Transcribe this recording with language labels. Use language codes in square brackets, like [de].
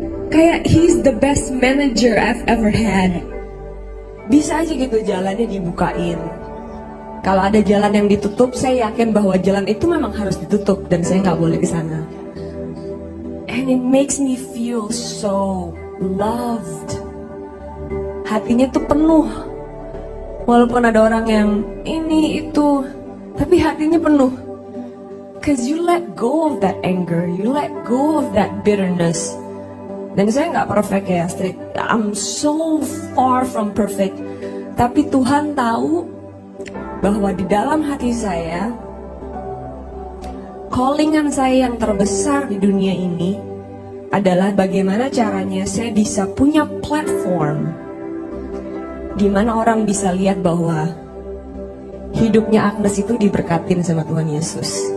[en] Kayak he's the best manager I've ever had. [id] Bisa aja gitu jalannya dibukain. Kalau ada jalan yang ditutup, saya yakin bahwa jalan itu memang harus ditutup dan saya nggak boleh ke sana. [en] And it makes me feel so loved. [id] Hatinya tuh penuh. Walaupun ada orang yang ini itu, tapi hatinya penuh. [en] Cause you let go of that anger, you let go of that bitterness. [id] Dan saya nggak perfect ya, Astrid. [en] I'm so far from perfect. [id] Tapi Tuhan tahu bahwa di dalam hati saya, callingan saya yang terbesar di dunia ini adalah bagaimana caranya saya bisa punya platform di mana orang bisa lihat bahwa hidupnya Agnes itu diberkatin sama Tuhan Yesus.